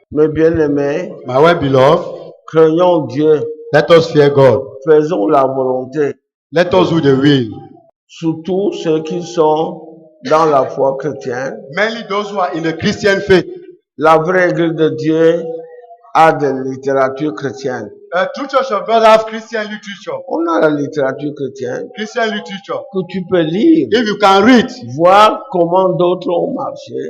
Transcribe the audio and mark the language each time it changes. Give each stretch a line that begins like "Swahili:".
French: Mes bien-aimés,
English: My well beloved,
French: craignons Dieu.
English: let us fear God.
French: Faisons la volonté.
English: Let us do the will.
French: Surtout ceux qui sont dans la foi chrétienne.
English: Mainly those who are in the Christian faith.
French: La vraie Église de Dieu a de la littérature chrétienne.
English: A true church of God have Christian literature.
French: On a la littérature chrétienne
English: Christian literature.
French: que tu peux lire,
English: If you can read,
French: voir comment d'autres ont marché.